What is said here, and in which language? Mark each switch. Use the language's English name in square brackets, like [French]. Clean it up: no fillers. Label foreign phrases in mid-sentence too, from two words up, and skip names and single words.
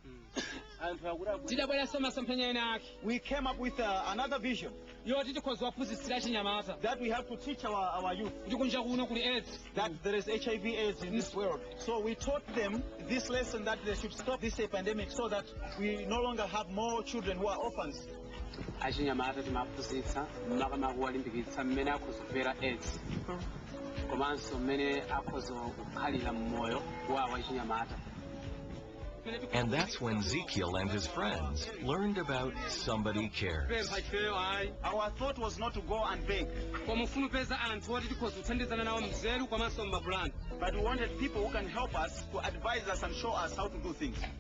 [English] We came up with another vision that we have to teach our youth that there is HIV/AIDS in this world. So we taught them this lesson that they should stop this pandemic so that we no longer have more children who are orphans. [Nyanja] Achinyamata timaphunzitsa makamaka kuwalimbikitsa mmene akhoza kumvera AIDS komanso mmene akhoza kukhalira mmoyo wawo achinyamata. [English] And that's when Ezekiel and his friends learned about Somebody Cares. Our thought was not to go and beg, but we wanted people who can help us, to advise us and show us how to do things.